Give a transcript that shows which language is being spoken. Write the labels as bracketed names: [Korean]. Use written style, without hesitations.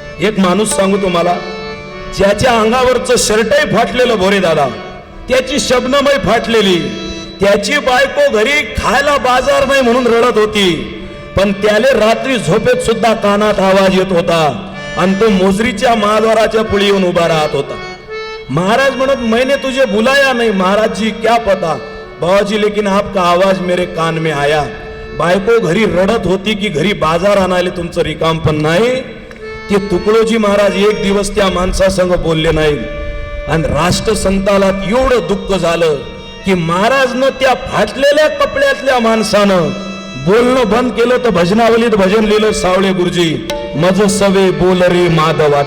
[Marathi] एक माणूस सांगू तुम्हाला, ज्याच्या अंगावरचं शर्टही फाटलेलं भोरे दादा, त्याची शबनमही फाटलेली, त्याची बायको घरी खायला बाजार नाही म्हणून रडत होती, पण त्याले रात्री झोपेत सुद्धा कानात आवाज येत होता आणि तो मोजरीच्या महाद्वाराच्या पुढे येऊन उभा राहत होता. महाराज म्हणत [Hindi] मैंने तुझे बुलाया नहीं. महाराज जी क्या पता बाबाजी लेकिन आपका आवाज मेरे कान में आया. [Marathi] बायको घरी रडत होती की घरी बाजार आणायला तुमचं रिकाम पण नाही. ते तुकडोजी महाराज एक दिवस त्या माणसासंग बोलले नाही आणि राष्ट्रसंताला एवढं दुःख झालं. की महाराजनं त्या फाटलेल्या कपड्यातल्या माणसानं बोलणं बंद केलं तर भजनावलीत भजन लिहिलं सावळे गुरुजी, मज सवे बोल रे माधवा.